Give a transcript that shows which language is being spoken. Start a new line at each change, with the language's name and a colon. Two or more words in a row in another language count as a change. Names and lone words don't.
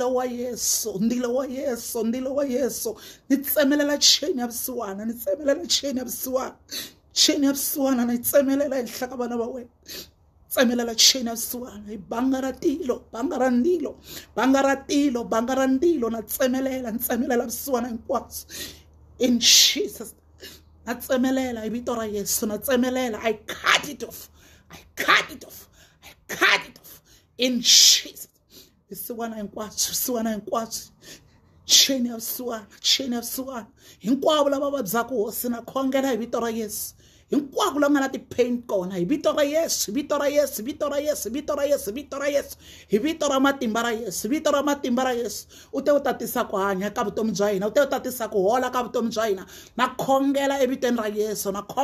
Tsonga: ni tsemelela cheni ya vusiwana cheni ya vusiwana na tsemelela ehenhla ka vana va wena tsemelela cheni ya vusiwana hi banga ra ndilo na tsemelela vusiwana hinkwabyo
English: in Jesus
Tsonga: na tsemelela hi vito ra Yesu na tsemelela
English: I cut it off in Jesus
Tsonga: vusiwana hinkwabyo cheni ya vusiwana hinkwavo lava vabyaka hosi na khongela hi vito ra Yesu hinkwavo lava nga na ti-pain kona hi vito ra Yesu hi vito ra matimba ra Yesu u te u tatisa ku hanya ka vutomi bya hina u te u tatisa ku hola ka vutomi bya hina na khongela evitweni ra Yesu